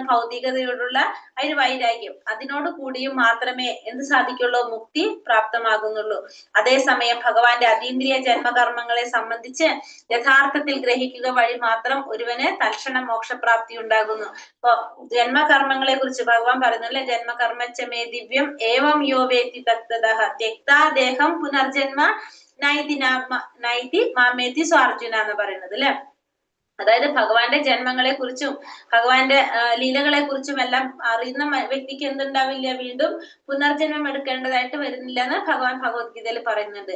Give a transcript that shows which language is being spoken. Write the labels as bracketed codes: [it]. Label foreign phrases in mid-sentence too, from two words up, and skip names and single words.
[ml] ഭൗതികതയോടുള്ള ഒരു വൈരാഗ്യം, അതിനോട് കൂടിയും മാത്രമേ എന്ത് സാധിക്കുള്ളൂ? മുക്തി പ്രാപ്തമാകുന്നുള്ളൂ. അതേസമയം ഭഗവാന്റെ അതീന്ദ്രിയ ജന്മകർമ്മങ്ങളെ സംബന്ധിച്ച് യഥാർത്ഥത്തിൽ ഗ്രഹിക്കുക വഴി മാത്രം ഒരുവന് തൽക്ഷണം മോക്ഷപ്രാപ്തി ഉണ്ടാകുന്നു. ഇപ്പൊ ജന്മകർമ്മങ്ങളെ കുറിച്ച് ഭഗവാൻ പറയുന്നില്ലേ? [sa] ജന്മകർമ്മച്ചമേ ദിവ്യം ഏവം യോ വേത്തി തത്വതഃ ത്യക്താ ദേഹം പുനർജന്മ നൈതി മാമേതി സ്വാർജുന [ml] എന്ന് പറയുന്നത് അല്ലെ. അതായത് ഭഗവാന്റെ ജന്മങ്ങളെ കുറിച്ചും ഭഗവാന്റെ ലീലകളെ കുറിച്ചും എല്ലാം അറിയുന്ന വ്യക്തിക്ക് എന്തുണ്ടാവില്ല? വീണ്ടും പുനർജന്മം എടുക്കേണ്ടതായിട്ട് വരുന്നില്ല എന്ന് ഭഗവാൻ ഭഗവത്ഗീതയിൽ പറയുന്നുണ്ട്.